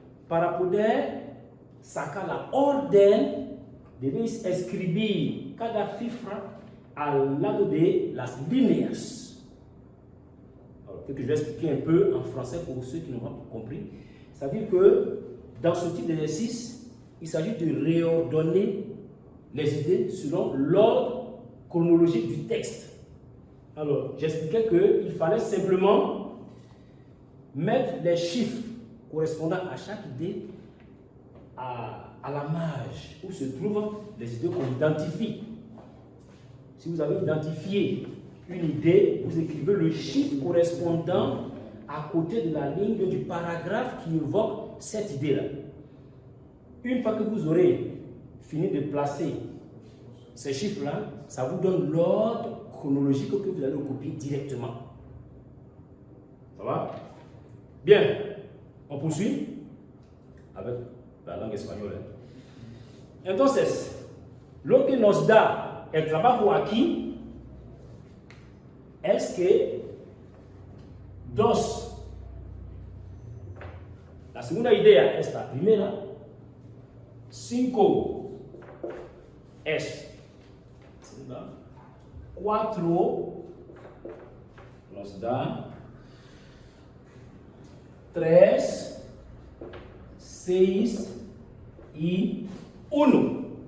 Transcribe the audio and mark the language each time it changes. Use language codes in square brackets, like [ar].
[es] Para poder sacar la orden, debéis escribir cada cifra al lado de las líneas. [fr] Que je vais expliquer un peu en français pour ceux qui n'ont pas compris. C'est-à-dire que dans ce type d'exercice, il s'agit de réordonner les idées selon l'ordre chronologique du texte. Alors, j'expliquais qu'il fallait simplement mettre les chiffres correspondant à chaque idée à la marge où se trouvent les idées qu'on identifie. Si vous avez identifié une idée, vous écrivez le chiffre correspondant à côté de la ligne du paragraphe qui évoque cette idée-là. Une fois que vous aurez fini de placer ces chiffres-là, ça vous donne l'ordre chronologique que vous allez copier directement. Ça va? Bien, on poursuit avec la langue espagnole. [es] Entonces, lo que nos da el trabajo aquí es que 2, la segunda idea es la primera, 5 es 4 nos da 3, 6 y 1.